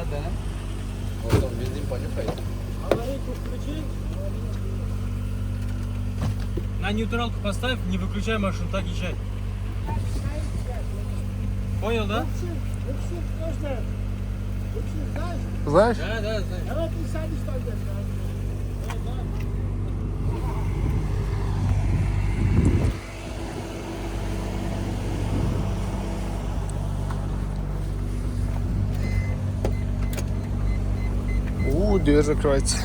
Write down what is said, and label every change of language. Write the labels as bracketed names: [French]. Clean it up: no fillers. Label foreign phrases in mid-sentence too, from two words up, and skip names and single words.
[Russian] Вот он бензин понюхает. Аварийку включи. На нейтралку поставь, не выключай машину, так езжай. Понял, да? Знаешь? Да, знаю. [Turkish] Evet, insan isterler. [Russian] Дверь закрывается.